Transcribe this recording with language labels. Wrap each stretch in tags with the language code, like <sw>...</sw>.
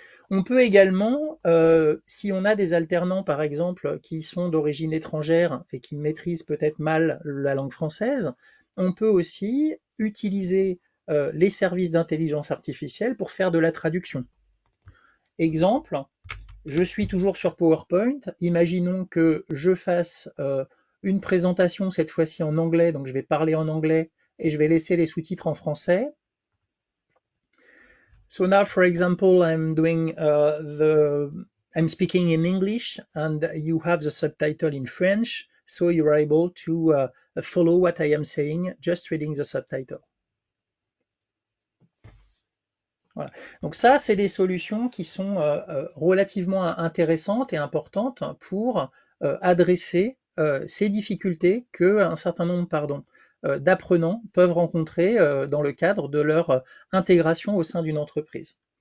<fr>On peut également, si on a des alternants par exemple qui sont d'origine étrangère et qui maîtrisent peut-être mal la langue française, on peut aussi utiliser les services d'intelligence artificielle pour faire de la traduction. Exemple, je suis toujours sur PowerPoint, imaginons que je fasse une présentation cette fois-ci en anglais, donc je vais parler en anglais et je vais laisser les sous-titres en français.</fr> <en>So now, for example, I'm speaking in English and you have the subtitle in French, so you are able to follow what I am saying, just reading the subtitle.</en> <fr>Voilà. Donc ça, c'est des solutions qui sont relativement intéressantes et importantes pour adresser ces difficultés qu'un certain nombre d'apprenants peuvent rencontrer dans le cadre de leur intégration au sein d'une entreprise.</fr>